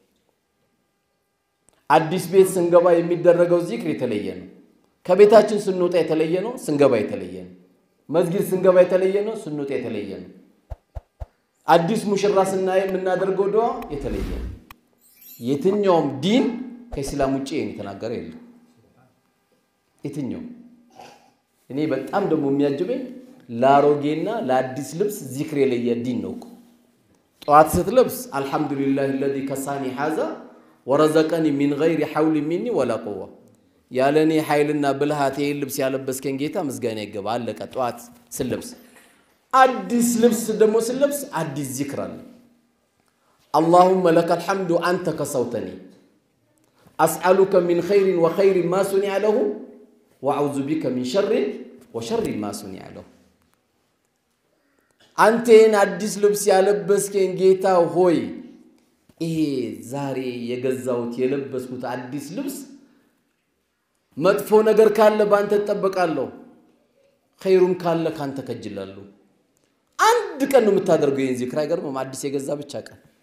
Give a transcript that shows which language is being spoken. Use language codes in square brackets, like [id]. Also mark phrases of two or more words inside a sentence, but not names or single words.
[am] አዲስ ቤት ስንገባ የሚደረገው ዚክር የተለየ ነው ከቤታችን ስንወጣ የተለየ ነው ስንገባ የተለየ ነው መስጊድ ስንገባ የተለየ ነው ስንወጣ የተለየ ነው አዲስ ሙሽራ ስናይ የምናደርገው ዱዓ የተለየ ነው የትኛውም ዲን ከእስላም ውጪ የተናገረ የለም የትኛው እኔ በጣም ደሞ የሚያጅበኝ ላሮጌና ለአዲስ ልብስ ዚክር የለየ ዲን ነው ጧት ስትለብስ አልহামዱሊላህ [ar] الذي كساني هذا ورزقني من غير حول مني ولا قوه [am] ያለኔ ኃይልና ብልሃት ልብስ ያለበስከን ጌታ ምስጋና ይገባ አለቀ ጧት ስለብስ አዲስ ልብስ ደሞ ስለብስ አዲስ ዚክር አለ [ar] اللهم لك الحمد انت كسوتني اسالك من خير وخير ما صنع له واعوذ بك من شر وشر ما صنع له [am] አንተን አዲስ ልብስ ያለበስከን ጌታ ሆይ ይሄ ዛሬ የገዛውት የለበስኩት አዲስ ልብስ መጥፎ ነገር ካለ ባንተ ተጠበቃለሁ ኸይሩም ካለ ካንተ ከጅላለሁ አንድ ቀን ነው የምታደርገው ይሄን ዚክር አይገርምም አዲስ የገዛ ብቻ ቀን